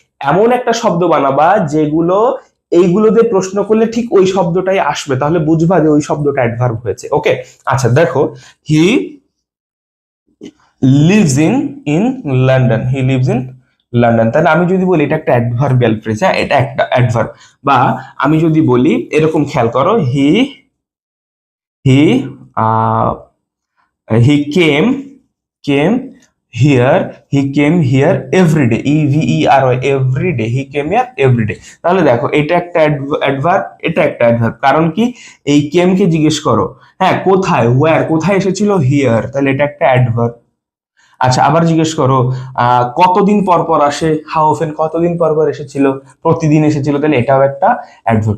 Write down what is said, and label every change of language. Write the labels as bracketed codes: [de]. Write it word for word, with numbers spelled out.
[bn] এমন একটা শব্দ বানাবা যেগুলো এইগুলো দিয়ে প্রশ্ন করলে ঠিক ওই শব্দটাই আসবে, তাহলে বুঝবা যে ওই শব্দটা অ্যাডভার্ব হয়েছে। ওকে, আচ্ছা দেখো, [en] he lives in in London, he lives in London, [bn] তাহলে আমি যদি বলি এটা একটা অ্যাডভার্বিয়াল ফ্রেজ, হ্যাঁ এটা একটা অ্যাডভার্ব। বা আমি যদি বলি এরকম খেয়াল করো, হি [en] he uh, he came came here he came here every day, e v e r y, every day he came here every day. [bn] তাহলে দেখো এটা একটা অ্যাডভার্ব, এটা একটা অ্যাডভার্ব, কারণ কি এই কেম কে জিজ্ঞেস করো, হ্যাঁ কোথায়, ওয়্যার, কোথায় এসেছিল, হিয়ার, তাহলে এটা একটা অ্যাডভার্ব। আচ্ছা আবার জিজ্ঞেস করো আহ, কতদিন পর পর আসে, [en] how often, [bn] কতদিন পর পর এসেছিল, প্রতিদিন এসেছিল, তাহলে এটাও একটা অ্যাডভার্ব।